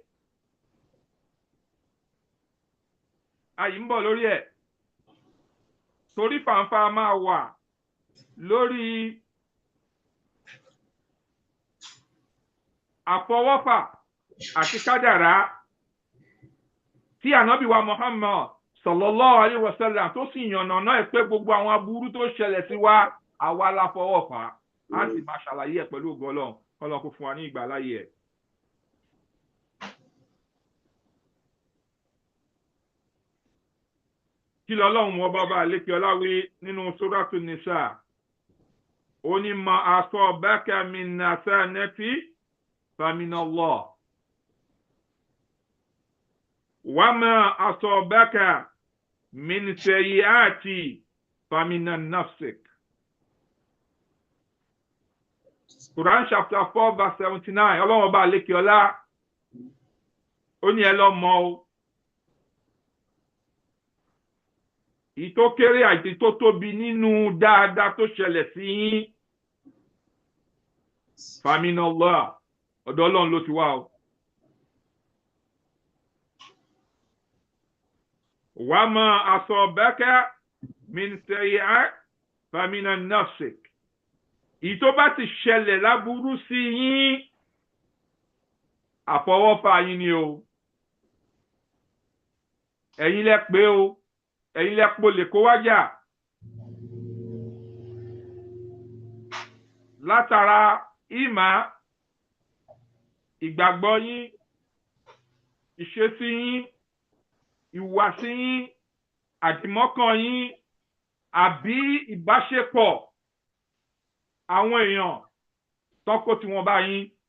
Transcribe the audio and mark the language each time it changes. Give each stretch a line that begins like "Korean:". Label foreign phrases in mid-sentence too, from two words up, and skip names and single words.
Yoruba: Àyí ń bọ̀ lórí ẹ̀ torí fàǹfà máa wà lórí àfọwọ́fà àti kádàrá tí ànábì wa Muhammad
Arabic: صلى الله عليه وسلم
Yoruba: tó sì yànnàná ẹ̀ pé gbogbo àwọn aburú tó ṣẹlẹ̀ sí wa àwa la fọwọ́ fà á sì máa ṣàlàyé ẹ̀ pẹ̀lú ògo Ọlọ́run kó fún wa ní ìgbà láyé ẹ̀. Kí lọ́lọ́run ọba àlékè ọlá wí nínú Suratu Nisa ó ní
Arabic: ما أصابك من حسنة فمن الله وما أصابك من سيئة فمن نفسك.
English: Quran chapter 4 verse 79
Yoruba: ọlọ́run ọba àlékè ọlá ó ní ẹ lọ mọ̀ o ìtó kéré àti tó tóbi nínú dáadáa tó ṣẹlẹ̀ sí yín faminallah ọ̀dọ̀ Ọlọ́run ló ti wá o.
Arabic: وما أصابك من سيئة فمن نفسك.
Yoruba: Ìtó bá ti ṣẹlẹ̀ láburú sí yín àfọwọ́fà yín ni o. Ẹ̀yin lẹ pé o. Ẹ̀yin lẹ po lè kó wájà látara ìmọ̀ ìgbàgbọ́ yín ìṣesí yín ìhùwàsí yín àdìmọ́kàn yín àbí ìbáṣepọ̀ àwọn èèyàn tọ́kọ tí wọ́n bá yín.